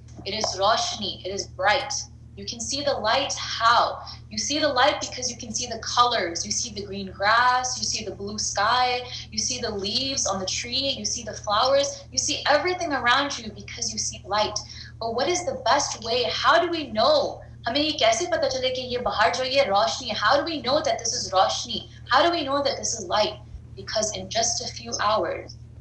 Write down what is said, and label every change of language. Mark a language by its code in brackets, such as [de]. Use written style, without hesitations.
[en] It is roshni, it is bright. You can see the light. How? You see the light because you can see the colors. You see the green grass, you see the blue sky, you see the leaves on the tree, you see the flowers, you see everything around you because you see light. But what is the best way? How do we know? [hi] हमें ये कैसे पता चले कि ये बाहर जो ये रोशनी है? [en] How do we know that this is roshni? How do we know that this is light? Because in just a few hours,